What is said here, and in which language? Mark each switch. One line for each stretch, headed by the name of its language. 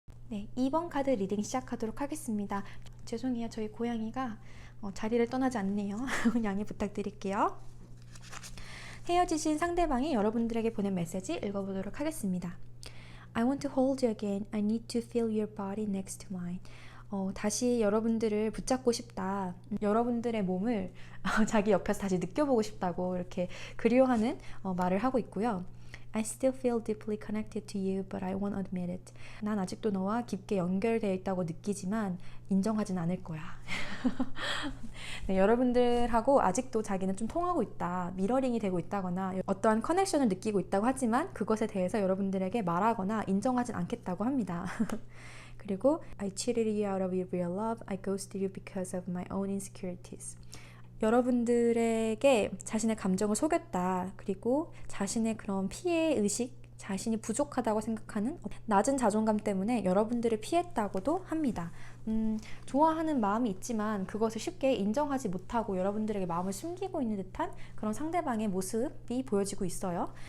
Korean: 네, 2번 카드 리딩 시작하도록 하겠습니다. 죄송해요. 저희 고양이가 자리를 떠나지 않네요. 양해 부탁드릴게요. 헤어지신 상대방이 여러분들에게 보낸 메시지 읽어보도록 하겠습니다.
English: I want to hold you again. I need to feel your body next to mine.
Korean: 다시 여러분들을 붙잡고 싶다. 여러분들의 몸을 자기 옆에서 다시 느껴보고 싶다고 이렇게 그리워하는 말을 하고 있고요.
English: I still feel deeply connected to you, but I won't admit it.
Korean: 난 아직도 너와 깊게 연결되어 있다고 느끼지만 인정하진 않을 거야. 네, 여러분들하고 아직도 자기는 좀 통하고 있다, 미러링이 되고 있다거나 어떠한 커넥션을 느끼고 있다고 하지만 그것에 대해서 여러분들에게 말하거나 인정하진 않겠다고 합니다. 그리고
English: I cheated you out of your real love. I ghosted you because of my own insecurities.
Korean: 여러분들에게 자신의 감정을 속였다. 그리고 자신의 그런 피해의식, 자신이 부족하다고 생각하는 낮은 자존감 때문에 여러분들을 피했다고도 합니다. 좋아하는 마음이 있지만 그것을 쉽게 인정하지 못하고 여러분들에게 마음을 숨기고 있는 듯한 그런 상대방의 모습이 보여지고 있어요.